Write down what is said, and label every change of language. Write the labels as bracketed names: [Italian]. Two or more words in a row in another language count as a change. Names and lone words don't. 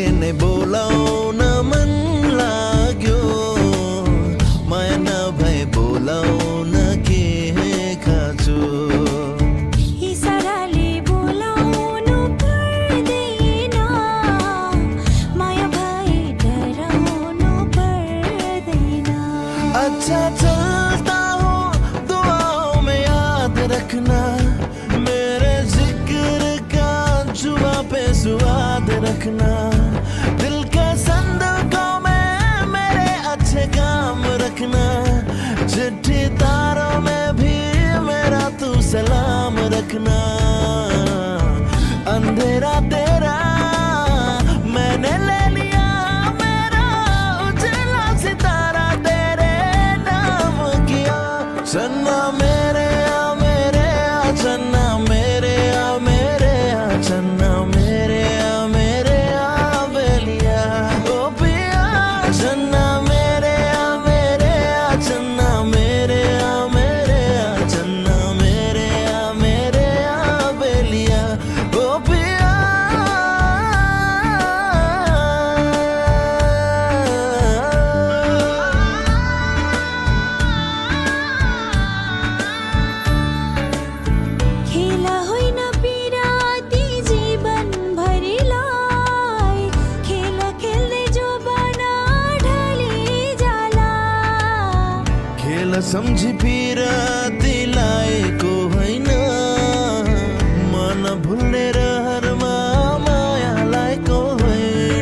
[Nepali] बोलाउन मन लाग्यो माया नभए बोलाउन के खाँचो इसाराले बोलाउनु पर्दैन माया भए डराउनु पर्दैन [Hindi] अच्छा चलता हो दुआओं में याद रखना मेरे जिक्र का जुबा पे स्वाद रखना दिल के संदूकों में मेरे अच्छे काम रखना चिट्ठी तारों में भी मेरा तू सलाम रखना अंधेरा तेरा मैंने ले लिया मेरा उजला सितारा तेरे नाम किया चन्ना मेरे आ चन्ना मेरे आ चन्ना मेरे आ बेलिया ओ पिया चन्ना मेरे आ चन्ना मेरे आ चन्ना मेरे आ बेलिया ओ पिया [Nepali] खेला होइन पिराती जीवन भरिलाई खेला खेल्दै जो बना ढली जाला खेल सम्झी पिराती लाएको होइन मन भुल्ने रहरमा माया लाएको होइन